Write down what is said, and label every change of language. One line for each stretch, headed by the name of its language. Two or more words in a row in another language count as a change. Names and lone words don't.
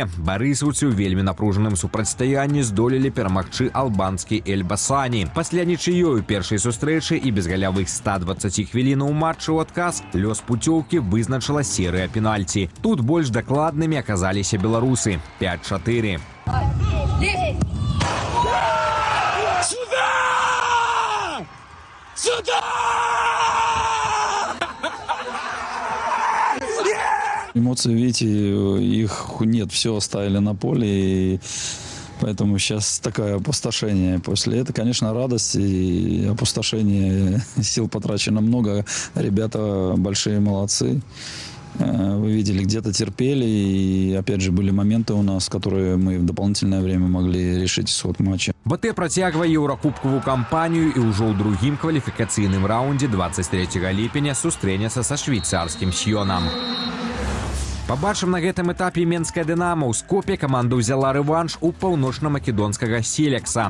Belarusian: Барысаўцы ў вельмі напружаным супрацьстаянні здолелі перамагчы албанскі Эльбасані. Пасля нічыёй першай сустрэчы і без галявых 120 хвілінаў матча ў адказ лёс пуцёўкі вызначыла серыя пенальці. Тут больш дакладнымі аказаліся беларусы. 5-4.
Russian: Сюда! Сюда! Эмоции, видите, их нет, все оставили на поле, и поэтому сейчас такое опустошение. После этого, конечно, радость и опустошение, сил потрачено много. Ребята большие молодцы. Вы видели, где-то терпели, и опять же были моменты у нас, которые мы в дополнительное время могли решить исход матча.
Belarusian: БАТЭ працягвае еўракубкавую кампанію і ўжо ў другім кваліфікацыйным раўндзе 23 ліпеня сустрэнецца са швейцарскім Сьёнам. Пабачым на гэтым этапе менская Дынамо. У Скопе каманда ўзяла рэванш у паўночна-македонскага Селекса.